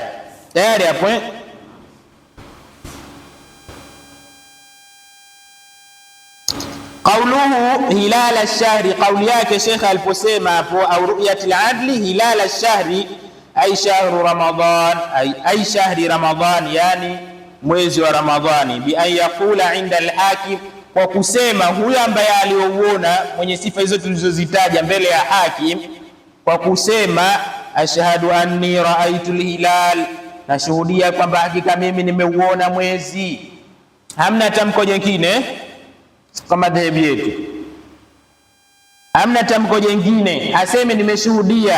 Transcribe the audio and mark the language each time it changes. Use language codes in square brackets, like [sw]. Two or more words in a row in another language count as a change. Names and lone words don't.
[sw] Tayari hapo [ar] قوله هلال الشهر, [sw] qauli yake Sheikh aliposema hapo [ar] أو رؤية العدل هلال الشهر أي شهر رمضان أي شهر رمضان, [sw] yani mwezi wa Ramadhani. [ar] بأن يقول عند الحاكم, [sw] kwa kusema huyo ambaye aliouona mwenye sifa hizo tulizozitaja mbele ya hakim, kwa kusema [ar] أشهد أني رأيت الهلال, [sw] nashuhudia kwamba hakika mimi nimeuona mwezi. Hamna tamko jingine kama dhehebu yetu, hamna tamko jingine aseme nimeshuhudia.